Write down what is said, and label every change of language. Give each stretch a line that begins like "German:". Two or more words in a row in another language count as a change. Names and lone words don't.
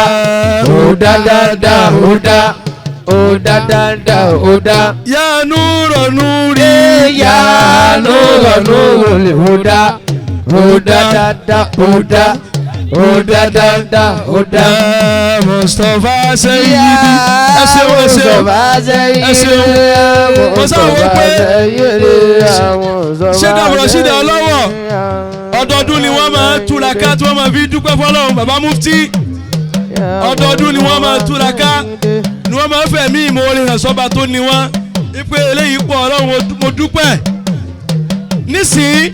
Arabic: هدى دا دا هدى. هدى دا دا هدى. يا نورا نوري. يا نورا نور الهدى. هدى دا دا هدى. هدى دا دا هدى. يا مصطفى سيدي.
Yoruba: Ẹ ṣeun, ẹ ṣeun. Ẹ ṣeun. Mo sáwọn wípé ṣé dàbọ̀rọ̀ ṣídà ọlọ́wọ̀ ọdọọdún ni wọ́n máa túraká tí wọ́n máa fi dúpẹ́ fọlọ́run bàbá mufti. Ọdọọdún ni wọ́n máa túraká ni wọ́n máa fẹ̀mí ìmoore hàn sọ́ba tó ní wọ́n wípé eléyìí pọ̀ ọlọ́run mo dúpẹ́.